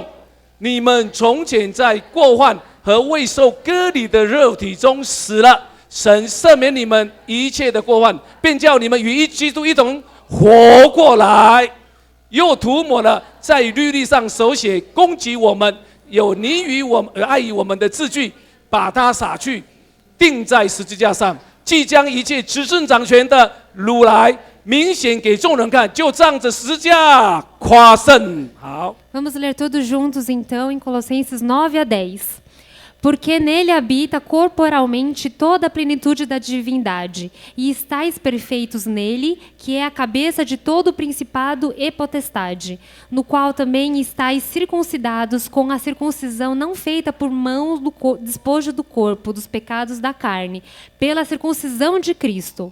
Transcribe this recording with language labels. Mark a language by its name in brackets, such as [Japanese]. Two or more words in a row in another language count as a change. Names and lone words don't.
[Chinese] 你们从前在过犯和未受割礼的肉体中死了，神赦免你们一切的过犯，便叫你们与基督一同活过来，又涂抹了在律例上手写攻击我们、有你与我们爱于我们的字句，把它洒去，钉在十字架上。即将一切执政掌权的掳来，明显给众人看，就仗着十字架夸胜。好， [Portuguese] Vamos ler todos juntos então em Colossenses 9-10. Porque nele habita corporalmente toda a plenitude da divindade, e estáis perfeitos nele, que é a cabeça de todo principado e potestade, no qual também estáis circuncidados com a circuncisão não feita por mãos do despojo do corpo, dos pecados da carne, pela circuncisão de Cristo.